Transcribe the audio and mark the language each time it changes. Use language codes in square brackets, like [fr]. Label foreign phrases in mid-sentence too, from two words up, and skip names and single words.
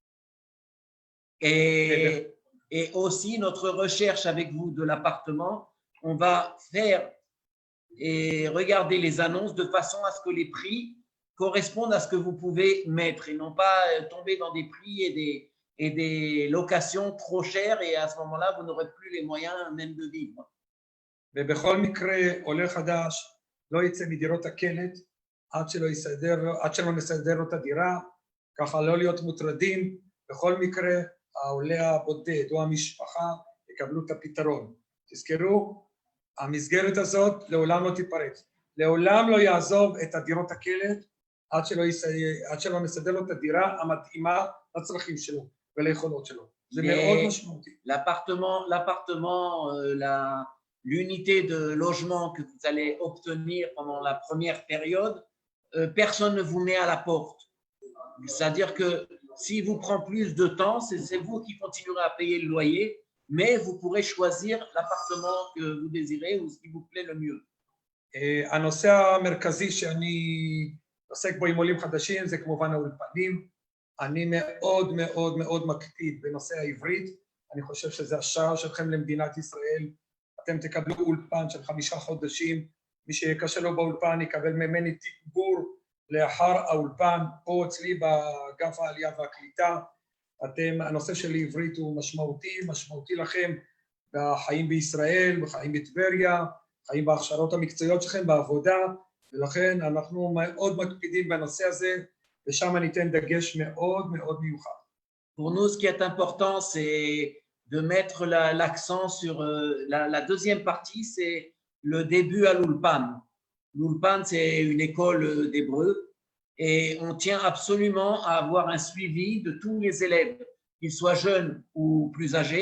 [fr] Et aussi notre recherche avec vous de l'appartement, on va faire et regardez les annonces de façon à ce que les prix correspondent à ce que vous pouvez mettre et non pas tomber dans des prix et des locations trop chères et à ce moment-là, vous n'aurez plus les moyens même de vivre. [he] ובכל מקרה, עולה חדש לא יצא מדירות הקלט עד שלא נסדר לו את הדירה, ככה לא להיות מוטרדים. בכל מקרה, העולה הבודד או המשפחה יקבלו את הפתרון. תזכרו, המסגרת הזאת לעולם לא תיפרץ. לעולם לא יעזוב את הדירות הקלט עד שלא נסדר לו את הדירה המתאימה לצרכים שלו וליכולות שלו. זה מאוד משמעותי. [fr] L'unité de logement que vous allez obtenir pendant la première période, personne ne vous met à la porte. C'est-à-dire que s'il vous prend plus de temps, c'est vous qui continuerez à payer le loyer, mais vous pourrez choisir l'appartement que vous désirez ou ce qui vous plaît le mieux. [he] הנושא המרכזי שאני עוסק בו עם עולים חדשים זה כמובן האולפנים. אני מאוד מאוד מאוד מקפיד בנושא העברית. אני חושב שזה השער שלכם למדינת ישראל. אתם תקבלו אולפן של 5 חודשים. מי שקשה לו באולפן יקבל ממני תגבור לאחר האולפן, פה אצלי באגף העלייה והקליטה. הנושא של עברית הוא משמעותי לכם בחיים בישראל, בחיים בטבריה, חיים בהכשרות המקצועיות שלכם, בעבודה, ולכן אנחנו מאוד מקפידים בנושא הזה, ושם ניתן דגש מאוד מאוד מיוחד. [fr] Pour nous, ce qui est important, c'est de mettre l'accent sur la deuxième partie, c'est le début à l'Ulpan. L'Ulpan, c'est une école d'hébreu et on tient absolument à avoir un suivi de tous les élèves, qu'ils soient jeunes ou plus âgés.